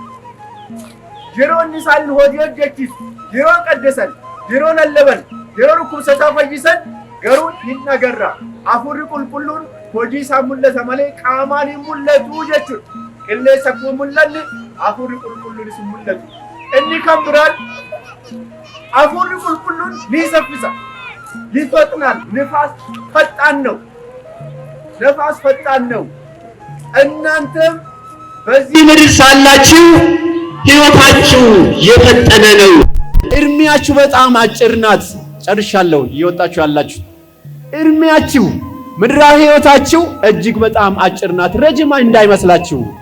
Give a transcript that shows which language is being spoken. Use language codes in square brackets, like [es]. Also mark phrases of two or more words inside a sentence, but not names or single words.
[om] Yeroo inni isaaniin hojii hojjechiisu, yeroo qaddesan, yeroo lallaban, yeroo dhukkubsataa fayyisan garuu hin agarra. Hafuurri qulqulluun hojii isaa mul'ata malee qaamaan hin mul'atu jechuudha. Qilleensa akkuma mul'anne hafuurri qulqulluunis hin mul'atu. Inni kan biraan hafuurri qulqulluun ni saffisa, ni [am] ፈጥናል። ንፋስ ፈጣን ነው። ነፋስ ፈጣን ነው። እናንተም በዚህ ምድር ሳላችሁ ሕይወታችሁ የፈጠነ ነው። እድሜያችሁ በጣም አጭር ናት። ጨርሻለሁ። እየወጣችሁ ያላችሁ እድሜያችሁ ምድራዊ ሕይወታችሁ እጅግ በጣም አጭር ናት። ረጅም እንዳይመስላችሁ።